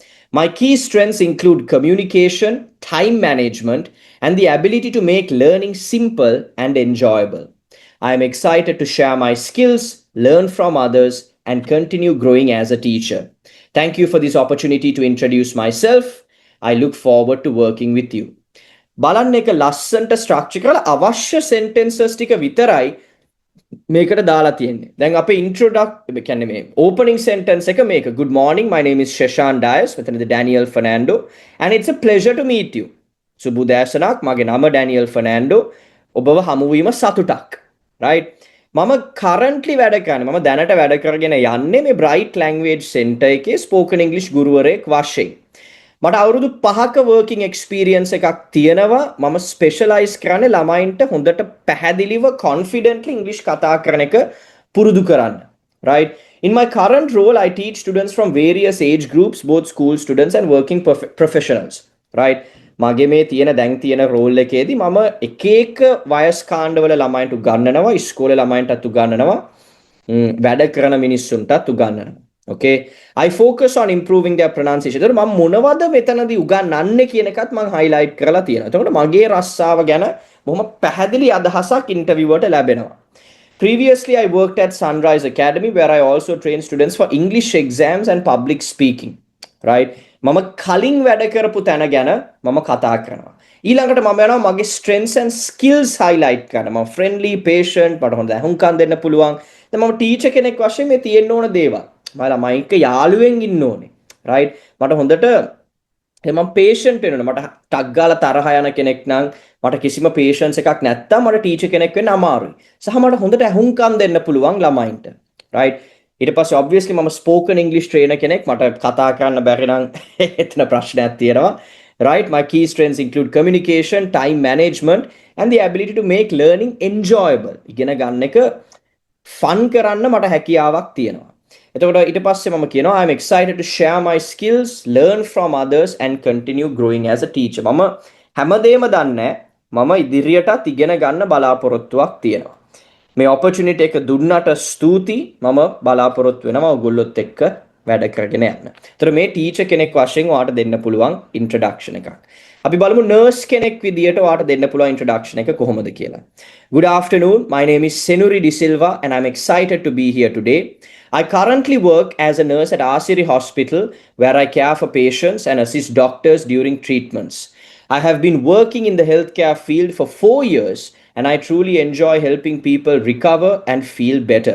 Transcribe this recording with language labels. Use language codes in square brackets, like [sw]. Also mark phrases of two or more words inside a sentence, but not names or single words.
[en] My key strengths include communication, time management, and the ability to make learning simple and enjoyable. I am excited to share my skills, learn from others, and continue growing as a teacher. Thank you for this opportunity to introduce myself. I look forward to working with you. [si] බලන්න එක ලස්සන්ට ස්ට්‍රක්චර් කරලා අවශ්‍ය සෙන්ටෙන්සස් ටික විතරයි මේකට දාලා තියෙන්නේ. දැන් අපේ ඉන්ට්‍රොඩක්ට් කියන්නේ මේ [en] opening sentence [si] එක මේක. [en] Good morning, my name is Shashan Dias. මෙතනද Daniel Fernando and it's a pleasure to meet you. [si] සුබ උදෑසනක්. මගේ නම Daniel Fernando. ඔබව හමු වීම සතුටක්. Right? මම currently වැඩ කරන්නේ මම දැනට වැඩ කරගෙන යන්නේ මේ Bright Language Center එකේ [en] spoken English [si] ගුරුවරයෙක් වශයෙන්. මට අවුරුදු 5ක [en] working experience [si] එකක් තියෙනවා. මම specialize කරන්නේ ළමයින්ට හොඳට පැහැදිලිව [en] confidently English [si] කතා කරන එක පුරුදු කරන්න. [en] Right? In my current role, I teach students from various age groups, both school students and working professionals. Right? [si] මගේ මේ තියෙන දැන් තියෙන රෝල් එකේදී මම එක එක වයස් කාණ්ඩවල ළමයින්ට උගන්වනවා, ඉස්කෝලේ ළමයින්ටත් උගන්වනවා, වැඩ කරන මිනිස්සුන්ටත් උගන්වනවා. [en] Okay, I focus on improving their pronunciation. [si] එතකොට මම මොනවද මෙතනදී උගන්වන්නේ කියන එකත් මම highlight කරලා තියෙනවා. එතකොට මගේ රස්සාව ගැන බොහොම පැහැදිලි අදහසක් ඉන්ටර්විව් වලට ලැබෙනවා. [en] Previously, I worked at Sunrise Academy where I also trained students for English exams and public speaking. Right? [si] මම කලින් වැඩ කරපු තැන ගැන මම කතා කරනවා. ඊළඟට මම යනවා මගේ [en] strengths and skills highlight [si] කරන්න. මම [en] friendly, patient, [si] මට හොඳ හුඟකම් දෙන්න පුළුවන්. දැන් මම teacher කෙනෙක් වශයෙන් මේ තියෙන්න ඕන දේවල්. මම ළමයින්ක යාළුවෙන් ඉන්න ඕනේ. right? මට හොඳට මම patient වෙන්න ඕනේ. මට ටක් ගාලා තරහ යන කෙනෙක් නම් මට කිසිම patience එකක් නැත්තම් මට teacher කෙනෙක් වෙන්න අමාරුයි. සහ මට හොඳට හුඟකම් දෙන්න පුළුවන් ළමයින්ට. right? ඊට පස්සේ obviously මම [en] spoken English trainer [si] කෙනෙක්. මට කතා කරන්න බැරි නම් එතන ප්‍රශ්නයක් තියෙනවා. Right? [en] My key strengths include communication, time management, and the ability to make learning enjoyable. [si] ඉගෙන ගන්න එක fun කරන්න මට හැකියාවක් තියෙනවා. එතකොට ඊට පස්සේ මම කියනවා [en] I'm excited to share my skills, learn from others and continue growing as a teacher. [si] මම හැමදේම දන්නේ මම ඉදිරියටත් ඉගෙන ගන්න බලාපොරොත්තුවක් තියෙනවා. මේ opportunity එක දුන්නට ස්තුතියි. මම බලාපොරොත්තු වෙනවා ඔයගොල්ලොත් එක්ක වැඩ කරගෙන යන්න. ඒතර මේ ටීචර් කෙනෙක් වශයෙන් ඔයාලට දෙන්න පුළුවන් ඉන්ට්‍රොඩක්ෂන් එකක්. අපි බලමු නර්ස් කෙනෙක් විදියට ඔයාලට දෙන්න පුළුවන් ඉන්ට්‍රොඩක්ෂන් එක කොහොමද කියලා. [en] Good afternoon. My name is Senuri De Silva and I'm excited to be here today. I currently work as a nurse at Asiri Hospital where I care for patients and assist doctors during treatments. I have been working in the healthcare field for 4 years and I truly enjoy helping people recover and feel better.